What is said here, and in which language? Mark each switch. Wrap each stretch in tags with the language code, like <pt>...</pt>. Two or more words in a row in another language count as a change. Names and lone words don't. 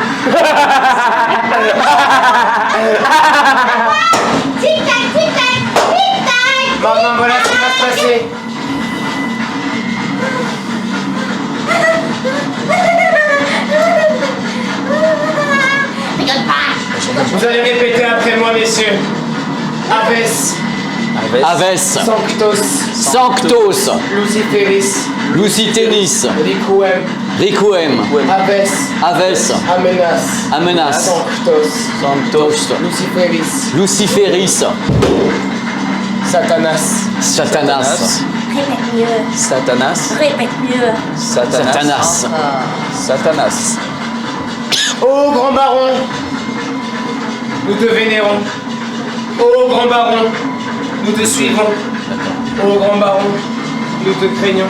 <fr>Tic-tac, tic-tac, tic-tac. Maintenant, voilà ce qui va se passer. Rigole pas. Vous allez répéter après moi, messieurs. Aves, Aves, Sanctos, Sanctos, Luciferis, Lucitenis, Requiem, Requiem, Aves, Aves, Amenas, Amenas, Sanctos, Sanctos, Luciferis, Luciferis, Satanas, Satanas, Répète mieux. Satanas. Répète mieux. Satanas. Satanas. Ô grand baron, nous te vénérons. Ô grand baron, nous te suivons. Ô grand baron, nous te craignons.</fr>